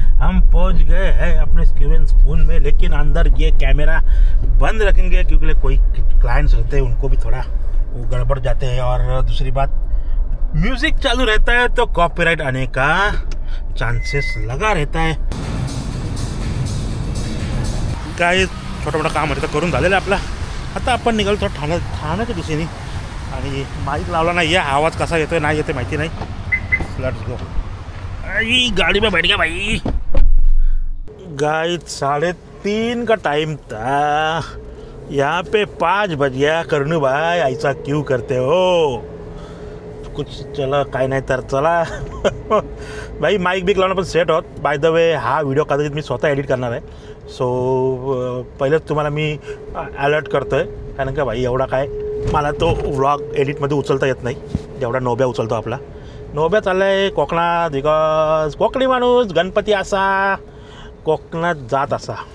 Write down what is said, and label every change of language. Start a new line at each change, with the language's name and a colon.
Hindi: हम पहुंच गए हैं अपने स्क्यून स्पून में, लेकिन अंदर ये कैमरा बंद रखेंगे क्योंकि कोई क्लाइंट्स रहते हैं, उनको भी थोड़ा वो गड़बड़ जाते हैं. और दूसरी बात, म्यूजिक चालू रहता है तो कॉपीराइट आने का चांसेस लगा रहता है.
Marathi: काय छोटा मोठा काम होतं करून झालेलं आपला. आता आपण निघालो ठाण्याच्या दिशेने आणि बाईक लावला नाही. या आवाज कसा येतोय नाही येते माहिती नाही.
English: Let's go.
Hindi: गाड़ी में बैठ गया भाई. गाइस 3:30 का टाइम था, यहाँ पे 5 बज गया. कर्णू भाई ऐसा क्यों करते हो?
Marathi: कुछ चला काय नाही तर चला. भाई माईक बिक लावणं पण सेट होत.
English: by the way
Marathi: हा व्हिडिओ कदाचित मी स्वतः एडिट करणार आहे. सो पहिलेच तुम्हाला मी अलर्ट करतो आहे, कारण का भाई एवढा काय मला तो व्लॉग एडिटमध्ये उचलता येत नाही जेवढा नोब्या उचलतो आपला. नोब्या चालला आहे कोकणात, बिकॉज कोकणी माणूस गणपती असा कोकणात जात असा.